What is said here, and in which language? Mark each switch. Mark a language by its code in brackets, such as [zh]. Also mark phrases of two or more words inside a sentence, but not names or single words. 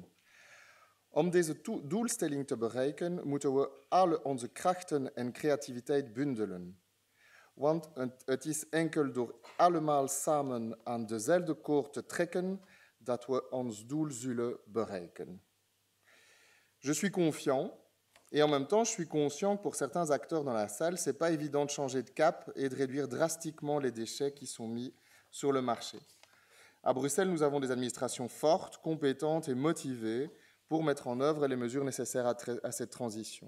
[nl] Om deze doelstelling te bereiken, moeten we alle onze krachten en creativiteit bundelen. Want het is enkel door allemaal samen aan dezelfde koord te trekken dat we ons doel zullen bereiken. [fr] Je suis confiant, et en même temps, je suis conscient que pour certains acteurs dans la salle, ce n'est pas évident de changer de cap et de réduire drastiquement les déchets qui sont mis sur le marché. À Bruxelles, nous avons des administrations fortes, compétentes et motivées pour mettre en œuvre les mesures nécessaires à cette transition.